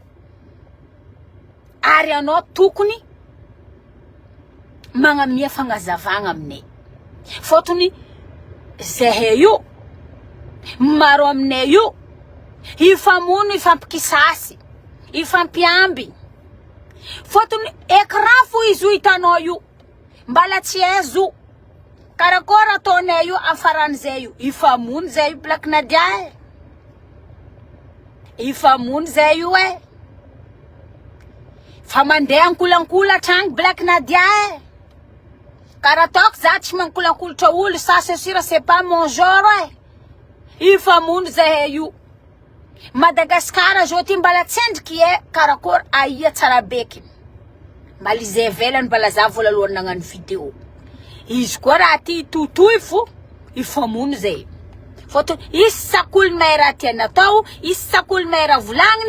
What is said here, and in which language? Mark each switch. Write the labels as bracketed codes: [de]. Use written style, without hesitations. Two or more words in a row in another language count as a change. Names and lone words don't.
[mg] ary anao tokony magnamia fagnazavagna aminay fotony zahay io maro aminay io ifamono ifampikisasy ifampiamby fotony écran fo izy io hitanao io mbala tsy ezo karakôry ataonay io afaran'izay io ifamono zay io Black Nadia ifamono zay io fa mandeha ankolankolatra agny Black Nadia karaha ataoko za tsy mankolankolatra olo [fr] ça c'est sûr c'est pas mon genre [mg] ifamono zahay io Madagasikara zao ty mbala tsendriky karakôry aia tsara beky mbala izay velany mbala za voalalohany nagnano vidéo izy koa raha ty totoy fo ifamono zay fotony isak'olo may raha tiana atao isak'olo may raha volagniny